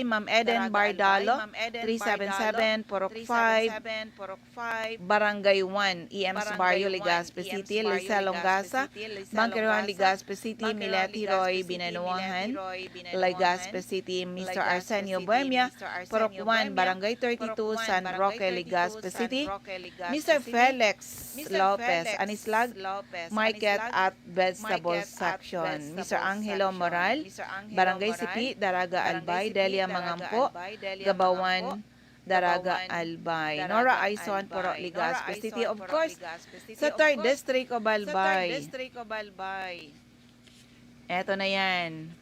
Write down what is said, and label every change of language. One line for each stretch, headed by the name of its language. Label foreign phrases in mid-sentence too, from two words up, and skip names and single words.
Filipino: Ma'am Eden Bardalo, 377, Purok 5, Barangay 1, EMS Barrio, Legazpi City. Lisa Longasa, Bangkeruan, Legazpi City. Mileti Roy, Binanuahan, Legazpi City. Mr. Arsenio Buemia, Purok 1, Barangay 32, San Roque, Legazpi City. Mr. Felix Lopez, Anislag Market at Vegetable Section. Mr. Angelo Moral, Barangay Sipi, Daraga, Albay. Delia Mangampo, Gabawan, Daraga, Albay. Nora Aison, Puro, Legazpi City.
English: Of course,
Filipino: sa 3rd District of Albay. Eto na yan.